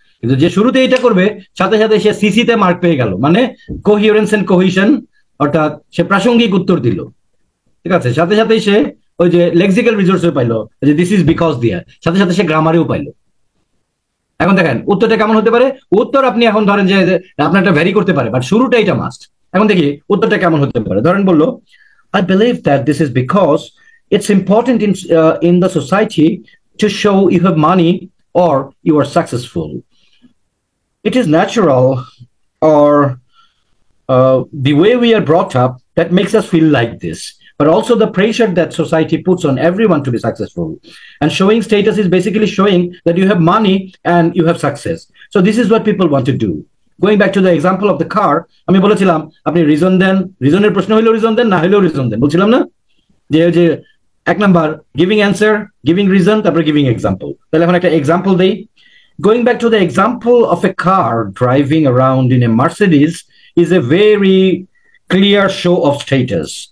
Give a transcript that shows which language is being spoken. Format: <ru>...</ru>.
<bn>কিন্তু যে শুরুতে এটা করবে সাথে সাথে সে সিসিতে মার্ক পেয়ে গেল, মানে কোহিরেন্স এন্ড কোহিশন, অর্থাৎ সে প্রাসঙ্গিক উত্তর দিল, ঠিক আছে। সাথে সাথে সে ওই যে লেক্সিক্যাল রিসোর্সও পাইলো, যে দিস ইজ বিকজ দিয়ে, সাথে সাথে সে গ্রামারেও পাইলো। এখন দেখেন উত্তরটা কেমন হতে পারে। উত্তর আপনি এখন ধরেন যে আপনার একটা ভ্যারি করতে পারে, বাট শুরুটা এটা মাস্ট। এখন দেখি উত্তরটা কেমন হতে পারে। ধরেন বললো,</bn> <en>I believe that this is because it's important in the society to show you have money or you are successful. It is natural, or the way we are brought up, that makes us feel like this. But also the pressure that society puts on everyone to be successful. And showing status is basically showing that you have money and you have success. So this is what people want to do. Going back to the example of the car,</en> <bn>আমি বলেছিলাম আপনি reason দেন, রিজনের প্রশ্ন হইলেও reason দেন, না হইলেও reason দেন, বলছিলাম না যে এক number giving answer, giving reason, তারপরে গিভিং এক্সাম্পল। তাহলে এখন একটা এক্সাম্পল দেই।</bn> <en>Going back to the example of a car driving around in a Mercedes is a very clear show of status.</en>